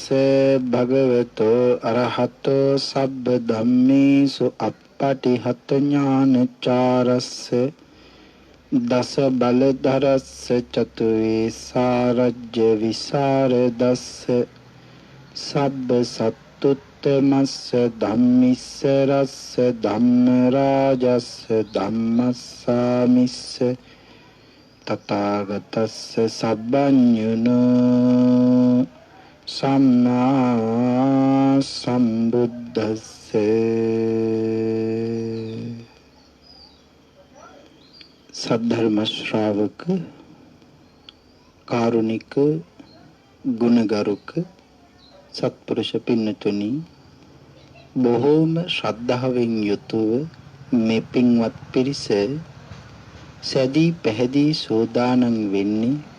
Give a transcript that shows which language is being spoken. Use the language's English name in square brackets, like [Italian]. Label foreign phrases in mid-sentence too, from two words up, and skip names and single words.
[Pali] භගවතෝ අරහතෝ සබ්බ ධම්මේසු අප්පටිහත ඥානචාරස්ස දස බලදරස්ස චතුවේසාරජ්‍ය විසරදස්ස සබ්බ සත්තුත්තමස්ස ධම්මිස්ස රස්ස ධම්ම රාජස්ස ධම්මස්සාමිස්ස තථාගතස්ස සබ්බඤුනෝ සම්මා සම්බුද්දස්ස සද්ධර්ම ශ්‍රාවක [Sinhala] කාරුණික ගුණගරුක සත්පුරුෂ පින්නතුනි, බොහෝම ශ්‍රද්ධාවෙන් යුතුව මේ පින්වත් පිරිස සැදී පැහැදී සෝදානම් වෙන්නේ